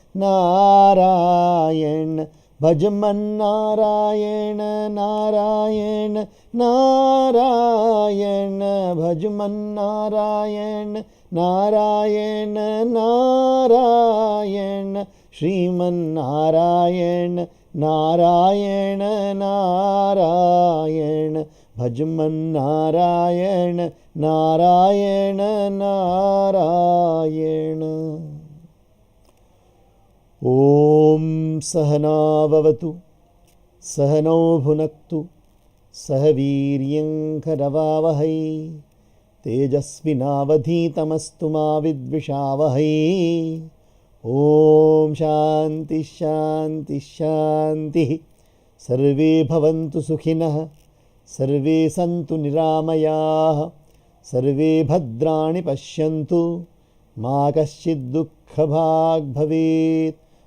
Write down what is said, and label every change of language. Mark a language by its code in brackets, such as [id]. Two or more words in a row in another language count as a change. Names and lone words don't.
[sa] ನಾರಾಯಣ, ಭಜಮನ್ನಾರಾಯಣ ನಾರಾಯಣ ನಾರಾಯಣ, ಭಜಮನ್ನಾರಾಯಣ ನಾರಾಯಣ ನಾರಾಯಣ, ಶ್ರೀಮನ್ನಾರಾಯಣ ನಾರಾಯಣ ನಾರಾಯಣ, ಭಜಮನ್ನಾರಾಯಣ ನಾರಾಯಣ ನಾರಾಯಣ. ಓಂ ಸಹನಾವವತು ಸಹನೌ ಭುನಕ್ತು ಸಹ ವೀರ್ಯಂಕರವಾವಹೈ, ತೇಜಸ್ವಿನಾವಧೀತಮಸ್ತು ಮಾ ವಿದ್ವಿಷಾವಹೈ. ಓಂ ಶಾಂತಿ ಶಾಂತಿ ಶಾಂತಿ. ಸರ್ವೇ ಭವಂತು ಸುಖಿನಃ, ಸರ್ವೇ ಸಂತು ನಿರಾಮಯಾಃ, सर्वे भद्राणि पश्यन्तु मा कश्चित् दुःखभाग् भवेत्।